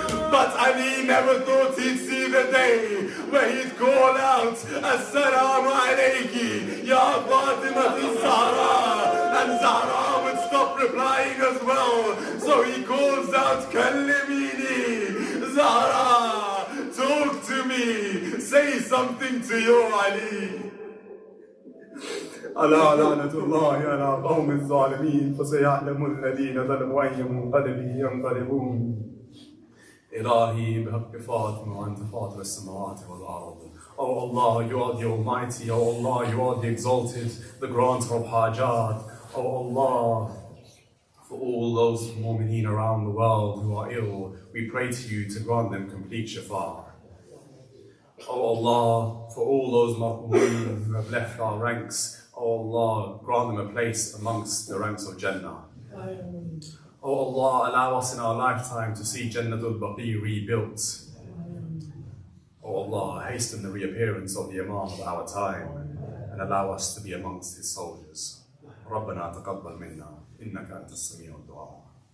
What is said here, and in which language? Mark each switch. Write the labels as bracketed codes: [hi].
[en] But Ali never thought he'd see the day where he'd call out, Assalamu alayki, Ya Fatima Zahra. And Zahra would stop replying as well. So he calls out, Kallimini, Zahra, talk to me, say something to your Ali. [ar] ألا لعنة الله على قوم الظالمين فسيعلم الذين ظلموا أي منقلب ينقلبون. إلهي بحق فاطمة وأنت فاطر السماوات والأرض. [en] Oh Allah, you are the Almighty. Oh Allah, you are the Exalted, the Granter of Hajat. Oh Allah, for all those mu'mineen around the world who are ill, we pray to you to grant them complete shifa. Oh Allah, for all those mu'mineen who have left our ranks, oh Allah, grant them a place amongst the ranks of Jannah. Oh Allah, allow us in our lifetime to see Jannatul Baqi rebuilt. Oh Allah, hasten the reappearance of the Imam of our time and allow us to be amongst his soldiers. [ar] ربنا تقبل منا إنك أنت السميع الدعاء.